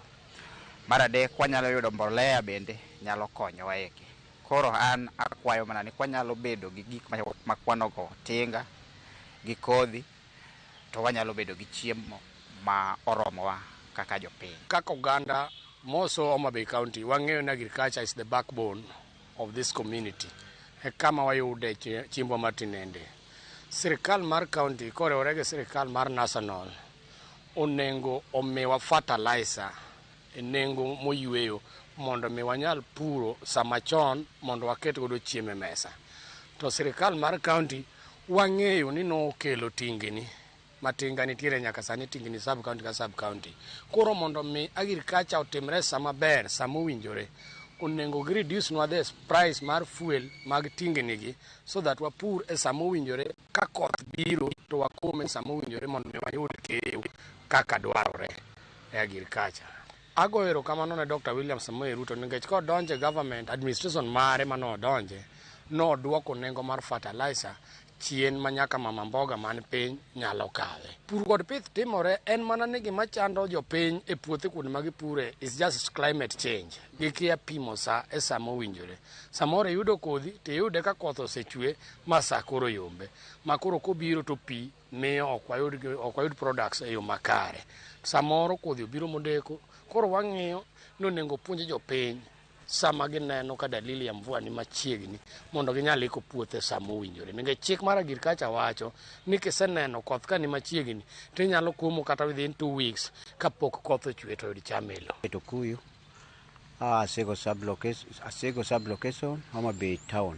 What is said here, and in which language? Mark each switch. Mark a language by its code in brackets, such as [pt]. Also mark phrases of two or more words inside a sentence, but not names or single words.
[luo] Mar adek, wanyalo yudo mbolea bende nyalo konyowa eki. Koro an akwayo mana ni kwanyalo bedo gi gik makwanogo tinga gi kodhi, to wanyalo bedo gi chiemo ma oromowa kaka jopiny. Kaka oganda moso Homa Bay County, wang'eyo ni [en] agriculture is the backbone of this community. [luo] E kama wayude chiembwa matinende. Sirikal mar county koriwore gi sirikal mar national onengo omiwa fertilizer e nengo moyweyo mondo mi wanyal puro sama chon mondo waket godo chiemo e mesa. To sirikal mar county wang'eyo ni nokelo tingni matinga nitiere nyaka sani tingni sub county ka sub county. Koro mondo mi agriculture otimre sama ber, sama owinjore, onengo gi reduce nwa [en] the price [luo] mar fuel mag tingni gi, so that wapur e sama owinjore, ka koth biro to wakome e sama owinjore mondo mi wayud keyo kaka dwarore e agriculture. Ago erokamano ne Dr. William Samoei Ruto nikech kodonje [en] government administration [luo] mare manodonje, noduoko nengo mar fertilizer chien manyaka mama mboga man piny nyalo kawe. Pur kod pith timore en mana ni gima chando jopiny e puothe kuonde ma gipure [en] is just climate change. [luo] Gikia pimo sa e sa mowinjore. Samoro yudo kodhi to yude ka koth osechwe ma sa koro yombe. Ma koro kobiro to pi miyo ok wayud products e yo makare. Samoro kodhi obiro modeko. Koro wang'iyo ni onego puonj jopiny sama gineno ka [sw] dalili ya mvua [luo] ni machiegni mondo ginyal iko puothe sama owinjore. Nikech chik mar agriculture wacho ni kiseneno koth ka ni machiegni to inyalo komo kata [en] within 2 weeks [luo] kapok koth ochwe to yud cham e lo. Tokuyu Asego sublocation Homa Bay town.